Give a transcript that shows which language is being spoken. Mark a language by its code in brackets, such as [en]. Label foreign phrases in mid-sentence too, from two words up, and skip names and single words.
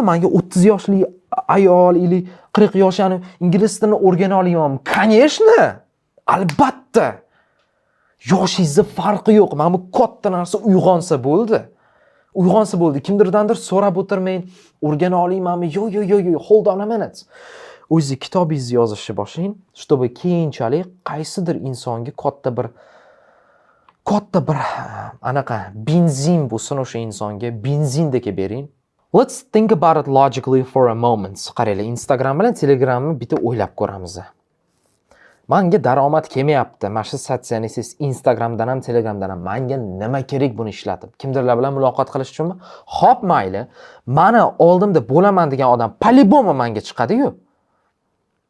[uz] Menga 30 yoshli ayol ili 40 yosh, ya'ni ingliz tilini o'rgana olyapman. Конечно! Albatta. Yoshingizda farqi yo'q. Mana bu katta narsa uyg'onsa bo'ldi. Kimdirdandir so'rab o'tirmang, o'rgana olaymanmi? Yo'q, [en] hold on a minute. [uz] O'zi kitobingizni yozishni boshlang, чтобы keyinchalik qaysidir insonga katta bir anaqa benzin bo'lsin, o'sha insonga benzindek bering. [en] Let's think about it logically for a moment. [uz] Qaranglar, Instagram bilan Telegramni bitta o'ylab ko'ramiz. Menga daromad kelmayapti. Mana shu sotsialni siz Instagramdan ham, Telegramdan ham. Menga nima kerak buni ishlatib? Kimdirlar bilan muloqot qilish uchunmi? Xo'p, mayli. Meni oldimda bo'laman degan odam po-любому menga chiqadi-yu.